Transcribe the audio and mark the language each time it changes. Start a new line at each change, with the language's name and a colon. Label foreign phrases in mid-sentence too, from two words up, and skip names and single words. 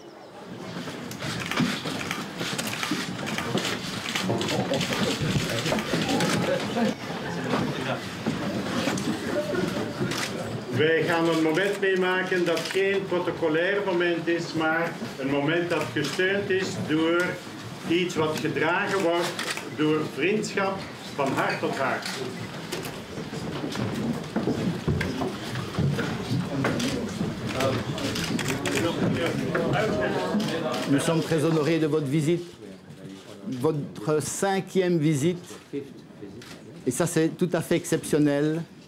Dutch: Wij gaan een moment meemaken dat geen protocolair moment is, maar een moment dat gesteund is door iets wat gedragen wordt door vriendschap van hart tot hart.
French: Nous sommes très honorés de votre visite, votre 5e visite. Et ça, c'est tout à fait exceptionnel.